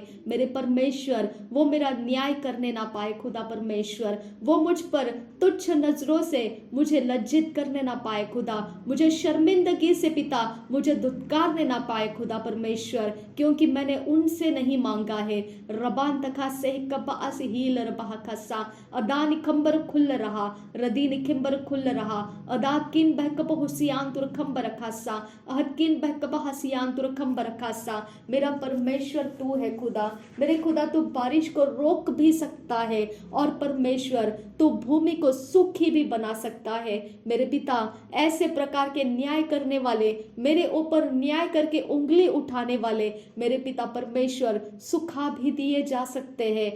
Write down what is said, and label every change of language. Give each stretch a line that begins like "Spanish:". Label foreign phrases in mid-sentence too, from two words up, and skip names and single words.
Hindi: मेरे परमेश्वर वो मेरा न्याय करने ना पाए खुदा परमेश्वर, वो मुझ पर तुच्छ नजरों से मुझे लज्जित करने ना पाए खुदा, मुझे शर्मिंदगी से पिता मुझे धुतकारने ना पाए खुदा परमेश्वर, क्योंकि मैंने उनसे नहीं मांगा है। रबान तखा से कब्बा हील रबा खसा, अदान खंबर खुल रहा, रदीन खिंबर खुल रहा, अदाकिन बहकब हुसियान तुर खंबर खासा, अहदकिन बहकब हसियान तुर खंबर खासा। मेरा परमेश्वर तू है खुदा, मेरे खुदा तू बारिश को रोक भी सकता है और परमेश्वर तू भूमि को सूखी भी बना सकता है। मेरे पिता ऐसे प्रकार के न्याय करने वाले, मेरे ऊपर न्याय करके उंगली उठाने वाले मेरे पिता परमेश्वर सुखा भी दिए जा सकते हैं।